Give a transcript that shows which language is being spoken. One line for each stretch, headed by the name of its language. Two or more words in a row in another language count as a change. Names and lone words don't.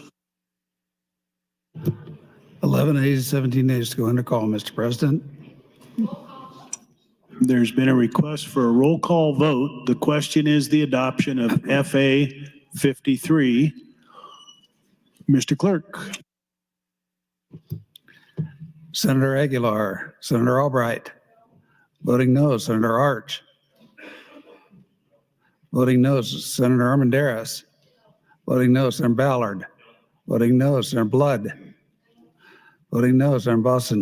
English: 11 ayes, 17 nays to go under call, Mr. President. There's been a request for a roll call vote. The question is the adoption of FA 53. Mr. Clerk. Senator Aguilar, Senator Albright. Voting no, Senator Arch. Voting no, Senator Armendariz. Voting no, Senator Ballard. Voting no, Senator Blood. Voting no, Senator Boston.